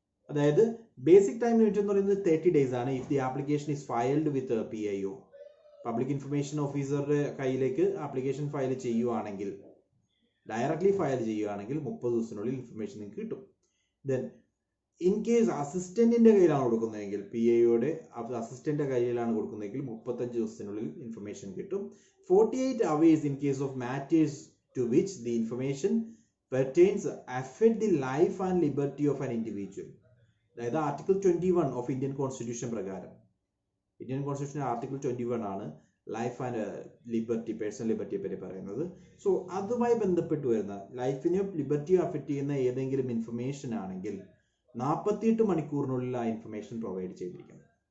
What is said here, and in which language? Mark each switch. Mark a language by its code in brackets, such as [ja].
[ml] അതായത് basic time limit എന്ന് പറയുന്നത് 30 days ആണ്. [en] if the application is filed with PIO, [ml] public information ഓഫീസറുടെ കയ്യിലേക്ക് ആപ്ലിക്കേഷൻ ഫയൽ ചെയ്യുവാണെങ്കിൽ, ഡയറക്ട്ലി ഫയൽ ചെയ്യുകയാണെങ്കിൽ 30 ദിവസത്തിനുള്ളിൽ ഇൻഫർമേഷൻ നിങ്ങൾക്ക് കിട്ടും. ദെൻ ഇൻ കേസ് അസിസ്റ്റന്റിന്റെ കയ്യിലാണ് കൊടുക്കുന്നതെങ്കിൽ, PIOയുടെ അസിസ്റ്റന്റിന്റെ കയ്യിലാണ് കൊടുക്കുന്നതെങ്കിൽ 35 ദിവസത്തിനുള്ളിൽ ഇൻഫർമേഷൻ കിട്ടും. [en] 48 hours in case of matters to which the information pertains affect the life and liberty of an individual. [ml] അതായത് ആർട്ടിക്കിൾ 21 ഓഫ് ഇന്ത്യൻ കോൺസ്റ്റിറ്റ്യൂഷൻ പ്രകാരം, ഇന്ത്യൻ കോൺസ്റ്റിറ്റ്യൂഷൻ ആർട്ടിക്കിൾ 21 ആണ് ലൈഫ് ആൻഡ് ലിബർട്ടി, പേഴ്സണൽ ലിബർട്ടിയെ പറ്റി പറയുന്നത്. So അതുമായി ബന്ധപ്പെട്ട് വരുന്ന ലൈഫിനെയോ ലിബർട്ടിയോ affect ചെയ്യുന്ന ഏതെങ്കിലും ഇൻഫർമേഷൻ ആണെങ്കിൽ 48 മണിക്കൂറിനുള്ളിൽ ആ ഇൻഫർമേഷൻ പ്രൊവൈഡ് ചെയ്തിരിക്കണം.